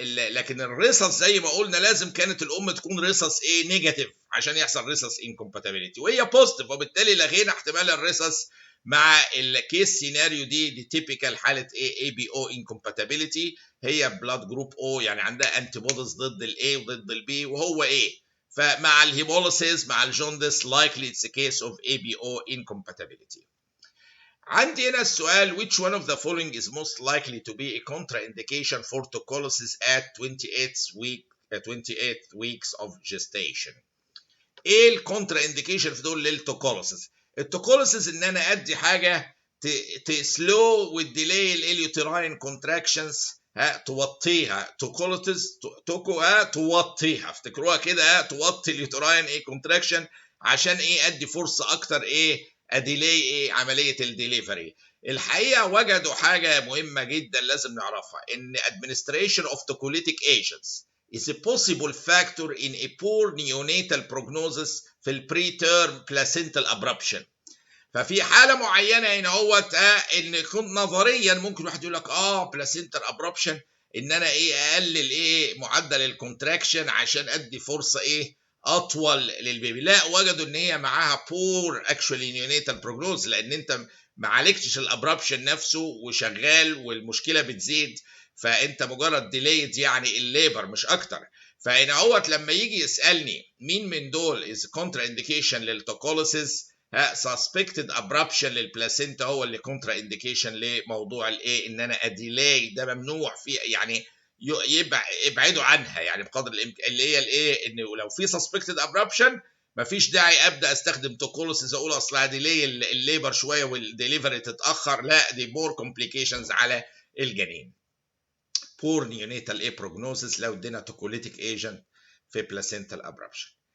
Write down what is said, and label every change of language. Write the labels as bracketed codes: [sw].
[ar] لكن الريسس زي ما قلنا لازم كانت الام تكون ريسس ايه؟ نيجاتيف عشان يحصل ريسس انكومباتيبيليتي، وهي بوزيتيف، وبالتالي لغينا احتمال الريسس مع الكيس سيناريو دي تيبيكال حاله ايه؟ اي بي او انكومباتيبيليتي. هي بلاد جروب او يعني عندها انتي بوديز ضد الاي وضد البي وهو ايه، فمع الهيموليسيس مع الجوندس [en] likely it's a case of ABO incompatibility. [ar] عندي هنا السؤال [en] which one of the following is most likely to be a contraindication for tocolysis at 28 weeks of gestation. [ar] ايه الكونترا انديكيشن في دول للتوكوليسيس؟ التوكوليسيس ان انا ادي حاجه تسلو والديلي الاليوتراين كونتراكشنز توطيها. توكوليسيس توطيها، افتكروها كده توطي اليوتراين ايه؟ كونتراكشن، عشان ايه؟ ادي فرصه اكتر ايه؟ اديلي ايه؟ عمليه الديليفري. الحقيقه وجدوا حاجه مهمه جدا لازم نعرفها، ان [en] administration of tocolytic agents is a possible factor in a poor neonatal prognosis في البري-term placental abruption. [ar] ففي حاله معينه هنا اهوت ان نظريا ممكن واحد يقول لك placental abruption ان انا ايه؟ اقلل ايه؟ معدل الكونتراكشن عشان ادي فرصه ايه؟ اطول للبيبي. لا، وجدوا ان هي معاها [en] poor actually neonatal prognosis، [ar] لان انت ما عالجتش الابربشن نفسه وشغال والمشكله بتزيد، فانت مجرد ديليد يعني الليبر مش اكتر. فهنا اهوت لما يجي يسالني مين من دول از كونترا انديكيشن للتوكوليسيس، suspected abruption للبلاسينتا هو اللي كونترا انديكيشن لموضوع الايه؟ ان انا اديلي ده ممنوع فيه، يعني يبعدوا عنها يعني بقدر الامكان، اللي هي الايه؟ ان لو في suspected abruption مفيش داعي ابدا استخدم توكوليسيس اقول اصل ديلي الليبر شويه والديليفري تتاخر، لا دي بور كومبليكيشنز على الجنين. [en] poor neonatal A prognosis [ar] لو ادينا توكوليتيك ايجنت في placental abruption.